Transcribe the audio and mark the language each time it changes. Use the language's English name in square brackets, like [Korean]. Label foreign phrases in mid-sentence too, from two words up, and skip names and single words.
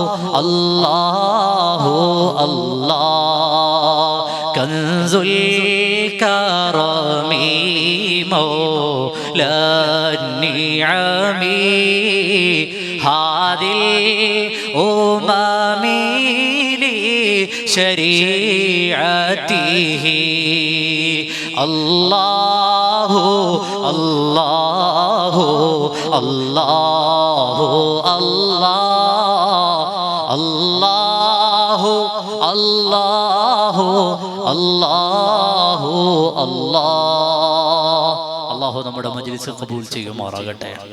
[Arabic] الله الله كنز الكرم مولى النعم هذه الأمم لشريعته شريعته الله الله الله الله الله الله الله [Malayalam] നമ്മുടെ മജ്‌ലിസ് ഖബൂൽ ചെയ്യുമാറാകട്ടെ.